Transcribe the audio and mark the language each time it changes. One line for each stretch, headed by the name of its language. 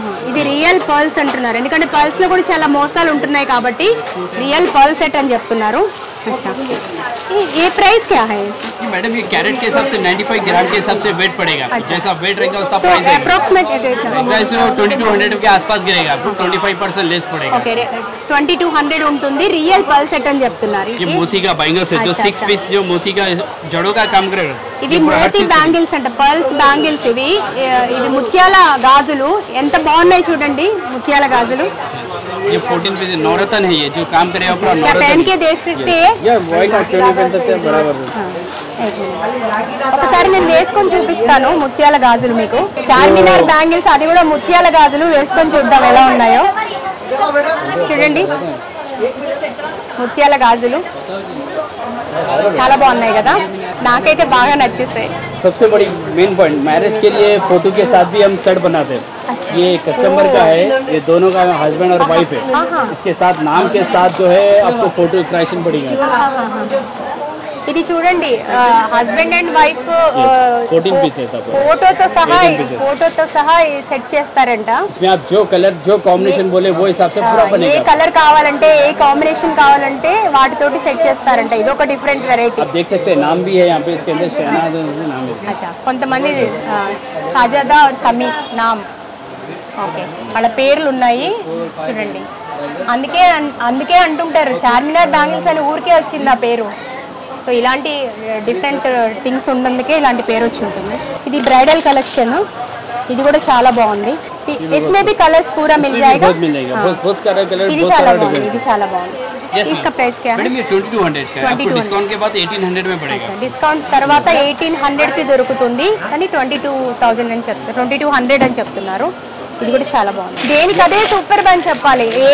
Telugu: ఇది real pearls అంటున్నారు, ఎందుకంటే పర్ల్స్ లో కూడా చాలా మోసాలు ఉంటున్నాయి కాబట్టి రియల్ పర్ల్ సెట్ అని చెప్తున్నారు।
Hindi: अच्छा, ये प्राइस क्या है? मैडम ये कैरेट के हिसाब से 95 ग्राम के हिसाब से वेट पड़ेगा। अच्छा। जैसा वेट रहेगा उसका प्राइस है अप्रोक्सीमेट 2200 के आसपास गिरेगा, आपको 25% लेस पड़ेगा।
English: okay, 2200
Telugu: ఉంటుంది। రియల్ పర్ల్ సెట్ అని చెప్తున్నారు।
Hindi: ये मोती का बैंगल्स है, जो 6 पीस जो मोती का जड़ों का काम करेगा।
Telugu: ఇవి మోతీ బ్యాంగిల్స్ అంట, పర్ల్స్ బ్యాంగిల్స్. ఇవి ముత్యాల గాజులు ఎంత బాగున్నాయి చూడండి, ముత్యాల గాజులు.
Hindi: ये 14 पीस नवरत्न है, ये जो काम करे अपना क्या पहन के देख सकते हैं?
Telugu: ఒకసారి నేను వేసుకొని చూపిస్తాను ముత్యాల గాజులు మీకు. చార్మినార్ బ్యాంగిల్స్, అది కూడా ముత్యాల గాజులు వేసుకొని చూద్దాం ఎలా ఉన్నాయో. చూడండి ముత్యాల గాజులు చాలా బాగున్నాయి కదా, నాకైతే బాగా నచ్చేసాయి.
Hindi: सबसे बड़ी मेन पॉइंट, मैरिज के लिए फोटो के साथ भी हम सेट बनाते हैं. ये कस्टमर का है, ये दोनों का हस्बैंड और वाइफ है. इसके साथ नाम के साथ जो है आपको फोटो क्रिएशन पड़ेगा.
Telugu: ఇది చూడండి హస్బెండ్ అండ్ వైఫ్
Hindi: 14 पीस है सब,
Telugu: ఫోటోతో సహా సెట్ చేస్తారంట.
Hindi: इसमें आप जो कलर जो कॉम्बिनेशन बोले वो हिसाब से पूरा ఏ बनेगा.
Telugu: కలర్ కావాలంటే ఏ కాంబినేషన్ కావాలంటే వాటితోటి సెట్ చేస్తారంట. ఇది ఒక డిఫరెంట్ వెరైటీ.
Hindi: आप देख सकते हैं नाम भी है यहाँ पे, इसके अंदर शहनाज नाम है.
Telugu: అచ్చా, కొంతమంది సాజాదా और సమీ నామ్, ఓకే, వాళ్ళ పేర్లు ఉన్నాయి చూడండి. అందుకే అంటుంటారు చార్మినార్ బ్యాంగిల్స్ అని ఊరికే వచ్చింది ఆ పేరు. సో ఇలాంటి డిఫరెంట్ థింగ్స్ ఉన్నందుకే ఇలాంటి పేరు వచ్చి ఉంటుంది. ఇది బ్రైడల్ కలెక్షన్, ఇది కూడా చాలా బాగుంది.
Hindi: इसमें भी कलर्स पूरा मिल जाएगा. बहुत कलर
Telugu: ఇది చాలా బాగుంది, ఇది చాలా బాగుంది.
Hindi: इसका प्राइस क्या है? मैडम ये 2200 का है, आपको डिस्काउंट के बाद 1800 में पड़ेगा.
Telugu: డిస్కౌంట్ తర్వాత 1800 కి దొరుకుతుంది, కానీ 22,000 అని చెప్తారు, 2200 అని చెప్తున్నారు. ఇది కూడా చాలా బాగుంది. దేనికి అదే సూపర్ అని చెప్పాలి.